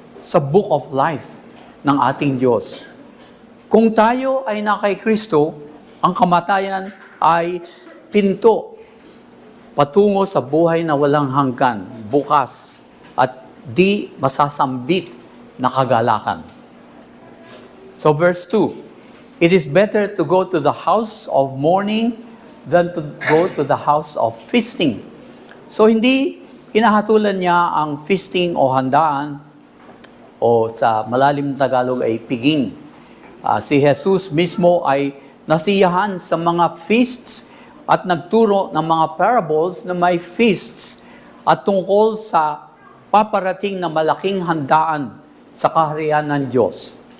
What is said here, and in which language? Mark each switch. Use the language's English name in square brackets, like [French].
[Filipino] Sa Book of Life ng ating Diyos. Kung tayo ay na kay Kristo, ang kamatayan ay pinto patungo sa buhay na walang hanggan, bukas, at di masasambit na kagalakan. [English] So verse 2, it is better to go to the house of mourning than to go to the house of feasting. [Filipino] So hindi hinahatulan niya ang feasting o handaan o sa malalim na Tagalog ay piging. Si Jesus mismo ay nasiyahan sa mga feasts at nagturo ng mga parables na may feasts at tungkol sa paparating na malaking handaan sa kaharian ng Diyos.